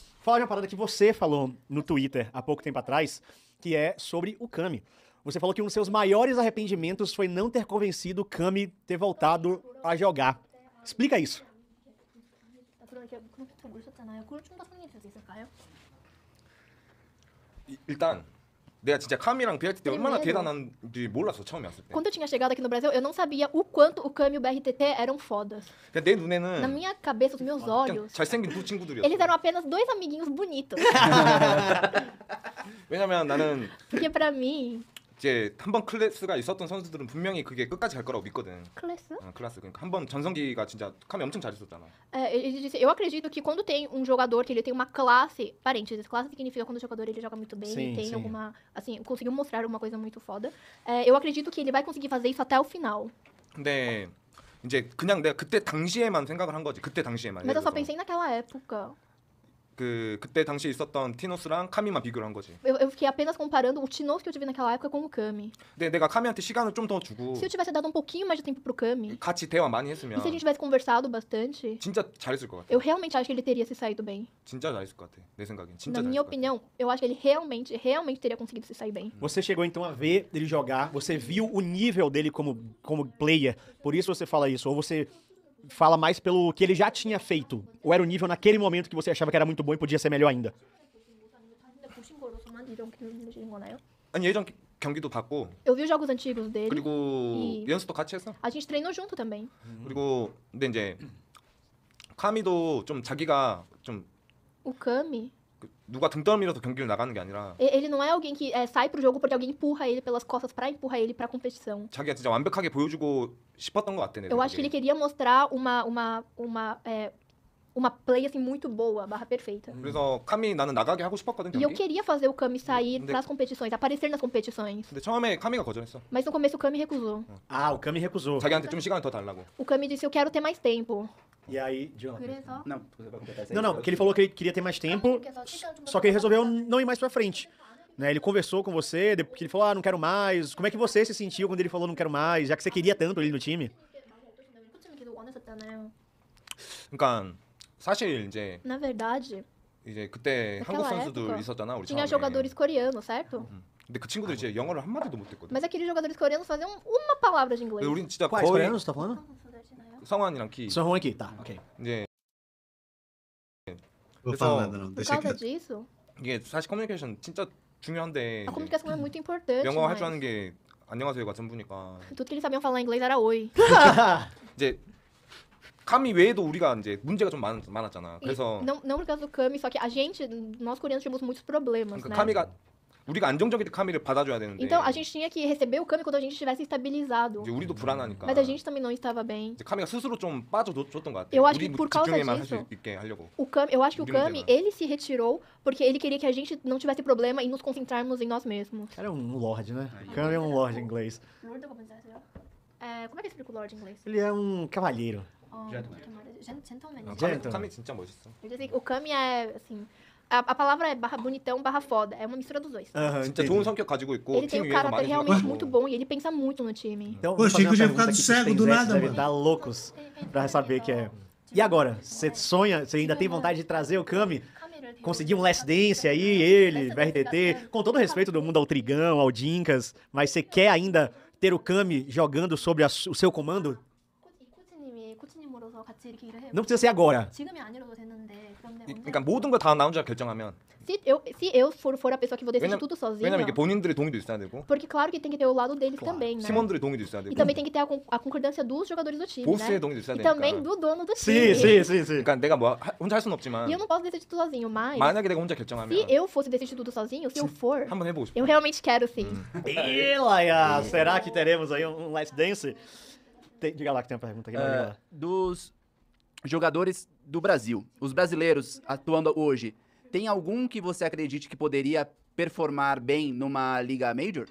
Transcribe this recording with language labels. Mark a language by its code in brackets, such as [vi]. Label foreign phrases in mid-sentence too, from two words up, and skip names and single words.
[pt] falar de uma parada que você falou no Twitter há pouco tempo atrás, que é sobre o Kami. Você falou que um dos seus maiores arrependimentos foi não ter convencido o Kami ter voltado a jogar. Explica isso. [ko] 일단 내가 진짜 카미랑 BRT 때 얼마나 대단한지 몰랐어 처음에 왔을 때. [pt] Quando eu tinha chegado aqui no Brasil, eu não sabia o quanto o Kami e o BRTT eram fodas. [ko] 그냥 내 [pt] Na [ko] 눈에는 [pt] minha cabeça, os meus [ko] 그냥 [pt] olhos, [ko] 잘생긴 두 친구들이었어. [pt] eles eram apenas dois amiguinhos bonitos. [ko] 왜냐면 나는 [pt] Porque pra mim... [ko] 이제 한 번 클래스가 있었던 선수들은 분명히 그게 끝까지 갈 거라고 믿거든. [pt] Classe? [ko] 클래스 그러니까 한 번 전성기가 진짜 카미 엄청 잘했었잖아. [pt] Ele disse, eu acredito que quando tem um jogador que ele tem uma classe, parênteses, classe significa quando o jogador ele joga muito bem, Sim, tem sim. alguma, assim, conseguiu mostrar uma coisa muito foda. Eu acredito que ele vai conseguir fazer isso até o final. [ko] 근데 이제 그냥 내가 그때 당시에만 생각을 한 거지. 그때 당시에만. [pt] Mas eu só [ko] 예를 들어서. [pt] pensei naquela época. [ko] 그때 당시에 있었던 티노스랑 카미만 비교를 한 거지. [pt] Eu fiquei apenas comparando o Tinoz que eu tive naquela época com o Kami. [ko] 근데 내가 카미한테 시간을 좀 더 주고 [pt] Se eu tivesse dado um pouquinho mais de tempo pro Kami, [ko] 같이 대화 많이 [pt] e [ko] 했으면 [pt] se a gente tivesse conversado bastante, [ko] 진짜 잘했을 것 같아. [pt] eu realmente acho que ele teria se saído bem. [ko] 진짜 잘했을 것 같아. 내 생각엔 진짜 [pt] Na [ko] 잘했을 [pt] minha [ko] 것 같아. [pt] opinião, eu acho que ele realmente teria conseguido se sair bem. Você chegou então a ver ele jogar, você viu o nível dele como player, por isso você fala isso, ou você fala mais pelo que ele já tinha feito, ou era o nível naquele momento que você achava que era muito bom e podia ser melhor ainda? [ko] 아니 예전 경기도 봤고 [pt] Eu vi os jogos antigos dele. [ko] 그리고 연습도 같이 했어. [pt] A gente treinou junto também. [ko] 그리고 근데 이제 카미도 좀 자기가 좀 [pt] O Kami, [ko] 누가 등 떠밀어서 경기를 나가는 게 아니라 [pt] ele não é alguém que sai pro jogo porque alguém empurra ele pelas costas pra empurrar ele pra competição. [ko] 자기가 진짜 완벽하게 보여주고 싶었던 것 같아. 내 [pt] Eu acho que ele [ko] 생각에. [pt] queria mostrar uma play assim muito boa, barra perfeita. [ko] 그래서 카미 나는 나가게 하고 싶었거든 [pt] E eu [ko] 경기. [pt] queria fazer o Kami sair [ko] 근데- [pt] pras competições, aparecer nas competições. [ko] 근데 처음에 카미가 거절했어. [pt] Mas no começo o Kami recusou. Ah, o Kami recusou. [ko] 자기한테 좀 시간을 더 달라고. [pt] O Kami disse, eu quero ter mais tempo. E aí, Jonathan? [ko] 그래서 [pt] Não, você vai completar essa Não, não, que ele falou que ele queria ter mais tempo, só que ele resolveu não ir mais pra frente. Né, ele conversou com você, depois que ele falou, não quero mais. Como é que você se sentiu quando ele falou não quero mais, já que você queria tanto ele no time? [ko] 그러니까 사실 [pt] Na verdade, [ko] 이제 그때 [pt] 나quela [ko] 한국 선수들 [pt] época [ko] 있었잖아 우리 [pt] tinha [ko] 처음에. [pt] jogadores coreanos, certo? [ko] 근데 그 친구들이 진짜 영어를 한 마디도 못했거든. [pt] Mas aqueles jogadores coreanos faziam uma palavra de inglês. [ko] 우린 진짜 [pt] Quais [ko] 거의 [pt] coreanos você tá falando? [ko] 성환이랑 키 [pt] São Juan aqui, tá, ok. [ko] 이제 [pt] Vou [ko] 그래서- [pt] falar nada não. Por Deixa causa que... disso, [ko] 이게 사실 커뮤니케이션 진짜 중요한데 [pt] a comunicação é muito importante. [ko] 영어 할 [pt] mas [ko] 줄 아는 게 안녕하세요가 전부니까 [pt] Tudo que eles sabiam falar em inglês era oi. [ko] 이제 카미 외에도 우리가 이제 문제가 좀 많았잖아. [pt] E [ko] 그래서 [pt] não por causa do Kami, só que a gente, nós coreanos tínhamos muitos problemas, [ko] 그러니까 [pt] né? [ko] 카미가 우리가 안정적일 때 카미를 받아줘야 되는데 [pt] Então a gente tinha que receber o Kami quando a gente estivesse estabilizado. [ko] 이제 우리도 불안하니까 [pt] Mas a gente também não estava bem. [ko] 이제 카미가 스스로 좀 빠져줬던 것 같아. [pt] Eu acho [ko] 우리 [pt] que por causa [ko] 집중에만 할 수 [pt] disso- [ko] 있게 하려고. [pt] O Kami, eu acho que o Urim Kami, Dema. ele se retirou porque ele queria que a gente não tivesse problema em nos concentrarmos em nós mesmos. O cara é um lord, né? O cara é um lord em inglês. Lord como é que explica o Lord em inglês? Ele é um cavalheiro. Gentleman. Gentleman. [ko] 카미 진짜 멋있어. [pt] Eu disse, o Kami é, assim... A palavra é barra bonitão, barra foda. É uma mistura dos dois. Aham, [ko] 진짜 [pt] entendi. [ko] 좋은 성격 가지고 있고 [pt] Ele [ko] 팀 [pt] tem um [ko] 위해서 [pt] caráter [ko] 많이 [pt] realmente [ko] 생각하고. [pt] muito bom e ele pensa muito no time. Então, Pô, vou fazer achei uma que eu tinha pergunta ficado aqui pros cego do Ten nada, Zets, devem mano. estar loucos pra saber que é. E agora? Você sonha, você ainda tem vontade de trazer o Kami? Conseguir um [en] Last Dance [pt] aí, ele, BRTT, com todo o respeito do mundo ao Trigão, ao Dinkas, mas você quer ainda ter o Kami jogando sobre o seu comando? [ko] 코치님으로서 같이 이렇게 일을 해요. [pt] Não precisa ser agora. [ko] 지금이 아니라도 되는데 그런데 그러니까 모든 걸 다 나 혼자 결정하면 [pt] se eu for a pessoa que vou decidir tudo sozinha, [ko] 왜냐면 이게 본인들의 동의도 있어야 되고 [pt] porque claro que tem que ter o lado deles também, né? [ko] 팀원들의 동의도 있어야 되고 [pt] E também tem que ter a concordância dos jogadores do time, [ko] 보스의 [pt] né? [ko] 동의도 있어야 [pt] E [ko] 되니까. [pt] também do dono do Sim, time. sim, sim, sim. [ko] 그러니까 내가 뭐 혼자 할 수는 없지만 [pt] E eu não posso decidir tudo sozinho, mas [ko] 만약에 내가 혼자 결정하면 [pt] se eu fosse decidir tudo sozinho, se eu for, [ko] 한번 해보고 싶어. [pt] eu realmente quero sim. E Laia, será que teremos aí um [en] Last Dance? [pt] Diga lá que tem uma pergunta aqui. Diga lá. Dos jogadores do Brasil, os brasileiros atuando hoje, tem algum que você acredite que poderia performar bem numa Liga Major?